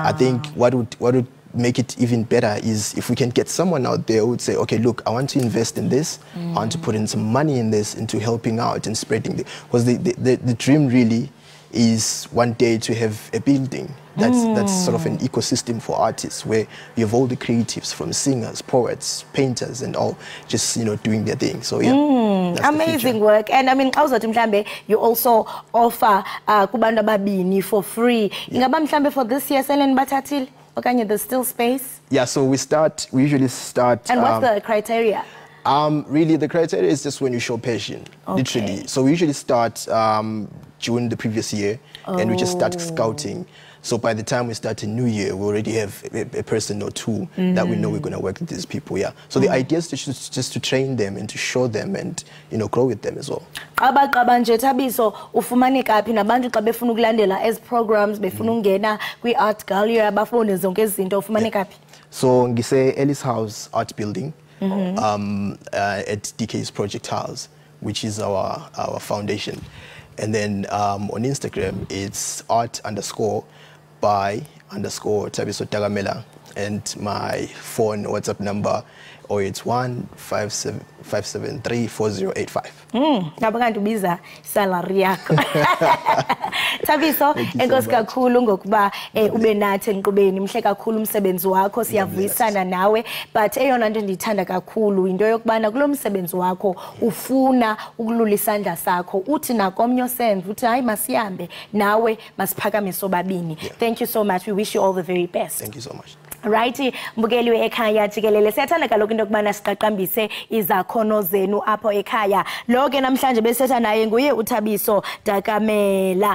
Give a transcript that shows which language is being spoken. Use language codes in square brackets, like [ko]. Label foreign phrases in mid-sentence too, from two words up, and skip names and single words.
[en] I think what would make it even better is if we can get someone out there who would say, okay, look, I want to invest in this, I want to put in some money in this, into helping out and spreading because the dream really is one day to have a building that's sort of an ecosystem for artists, where you have all the creatives, from singers, poets, painters, and all just doing their thing. So yeah, amazing work. And I mean, you also offer [xh] kubantu ababini [en] for free. [xh] Ingaba mhlambe [en] for this year [xh] selen bathathile okanye [en] there's still space? Yeah, so we usually start. And what's the criteria? Really, the criteria is just when you show passion, literally. So we usually start June the previous year, and we just start scouting. So by the time we start a new year, we already have a person or two that we know we're going to work with these people. Yeah. So the idea is just to train them and to show them and grow with them as well. [xh] Thabiso, ufumane kaphi nabantu xa befuna ukulandela [en] as programs [xh] befuna ungena kwi-art gallery abafune zonke izinto ufumane kaphi? [en] So ngise Ellis House Art Building at DK's Project House, which is our foundation. And then on Instagram, it's art_by_Thabiso Dakamela, and my phone WhatsApp number, or it's 1-573-4085. [xh] Nabangantubiza salary yakho. Thabiso, enkosi kakhulu ngokuba ube nathi enqubeni. Mhle kakhulu umsebenzi wakho, siyavuyisana nawe, but eyona nto ndiyithanda kakhulu into yokubana kulo msebenzi wakho ufuna ukulula isandla sakho. Uthi nakomnye osenza uthi hayi masihambe nawe masiphakame sobabini. [en] Thank you so much. We wish you all the very best. Thank you so much. Righty, [xh] mbukeliwe ekhaya jikelele. Siyathanda kaloku into yokubana siqaqambise izakhono zenu apho ekhaya. Lo ke namhlanje besetha naye nguye uThabiso Dakamela.